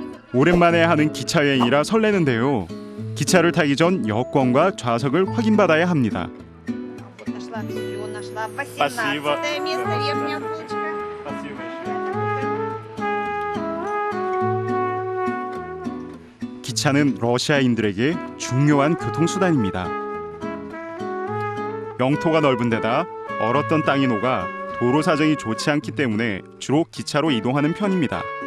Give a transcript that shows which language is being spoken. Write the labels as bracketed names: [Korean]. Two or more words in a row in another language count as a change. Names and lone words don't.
[Korean] 오랜만에 하는 기차 여행이라 설레는데요. 기차를 타기 전 여권과 좌석을 확인받아야 합니다. [Russian] Нашла все, нашла. Спасибо. 18 место, верхняя полочка. [Korean] 기차는 러시아인들에게 중요한 교통수단입니다. 영토가 넓은 데다 얼었던 땅이 녹아 도로 사정이 좋지 않기 때문에 주로 기차로 이동하는 편입니다.